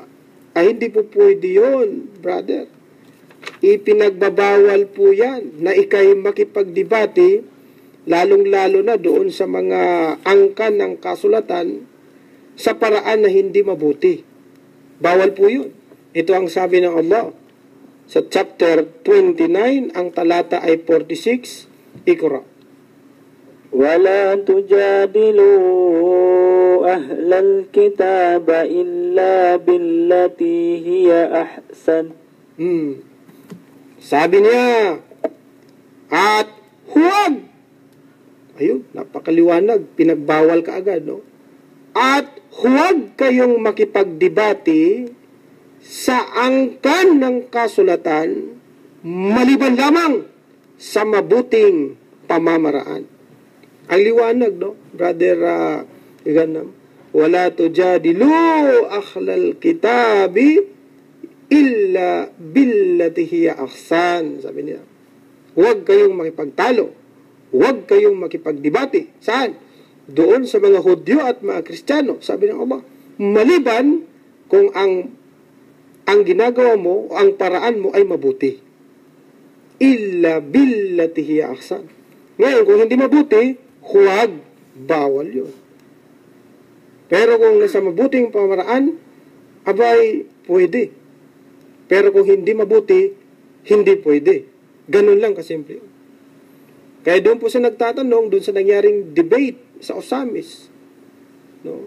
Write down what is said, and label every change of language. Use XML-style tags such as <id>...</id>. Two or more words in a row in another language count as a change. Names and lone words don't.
<tl>Hindi po pwede yun, brother. Ipinagbabawal po yan na ikay makipagdebate, lalong-lalo na doon sa mga angkan ng kasulatan sa paraan na hindi mabuti. Bawal po yun. Ito ang sabi ng Allah sa chapter 29, ang talata ay 46, Iqra.</tl> <ar>وَلَا تُجَادِلُوا أَهْلَ الْكِتَابَ إِلَّا بِالَّتِي هِيَ أَحْسَنُ.</ar> <tl>Sabi niya, at huwag. Ayun, napakaliwanag. Pinagbawal ka agad, no? At huwag kayong makipagdebate sa angkan ng kasulatan maliban lamang sa mabuting pamamaraan. Ang liwanag, no? Brother Ganam.</tl> <ar>ولا تجادلوا أهل الكتاب إلا بالتي هي أحسن.</ar> <tl>Sabi niya. Huwag kayong makipagtalo. Huwag kayong makipagdebate. Saan? Doon sa mga Hudyo at mga Kristiyano. Sabi ng Allah. Maliban kung ang ginagawa mo, ang paraan mo ay mabuti.</tl> <ar>إلا بالتي هي أحسن.</ar> <tl>Ngayon, kung hindi mabuti, huwag, bawal yun. Pero kung nasa mabuting pamaraan, abay, pwede. Pero kung hindi mabuti, hindi pwede. Ganun lang kasimple. Kaya doon po sa nagtatanong, doon sa nangyaring debate sa Osamis, no?</tl>